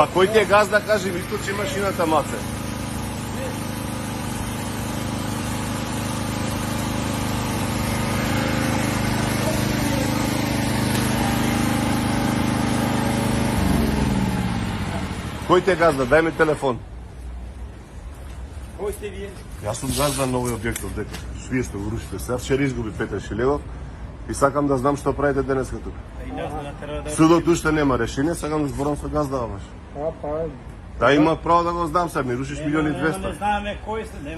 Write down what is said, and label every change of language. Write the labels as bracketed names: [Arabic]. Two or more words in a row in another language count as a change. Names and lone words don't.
[Serbian] Pa koji ti je gazda, kaži mi, isključi mašinata mace. Koji ti je gazda, daj mi telefon. Koji ste vi? [Macedonian] Јас сум газда на овој објект дека вие што го рушите. Сега вчера изгуби Петар Шилевов и сакам да знам што правите денеска тука. Судот уште нема решение, сакам да зборам со газда баш. Да, има право да го знам сега, ми рушиш 1.200.000. Не знаеме кој сте, нема.